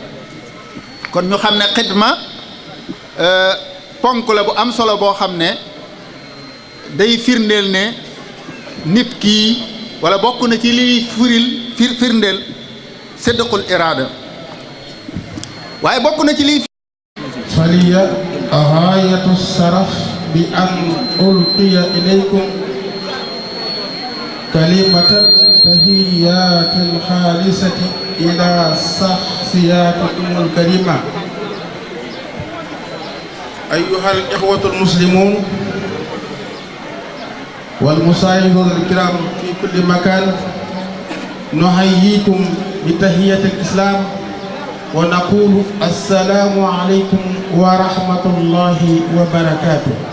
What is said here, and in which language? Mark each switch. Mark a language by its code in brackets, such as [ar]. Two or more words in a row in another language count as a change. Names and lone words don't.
[wo] kon ñu xam ne xidma ponk la bu am solo boo xam ne day firndeel ne nit kii wala bokk na ci liy firndeel [ar] صدق الإرادة [wo] waaye bokk na ci liy [ar] فلي غاية الشرف bi أن ألقي إليكم كلمة تحية خالصة إلى شخصياتكم الكريمة. أيها الإخوة المسلمون والمشاهدون الكرام في كل مكان نحييكم بتحية الإسلام ونقول السلام عليكم ورحمة الله وبركاته.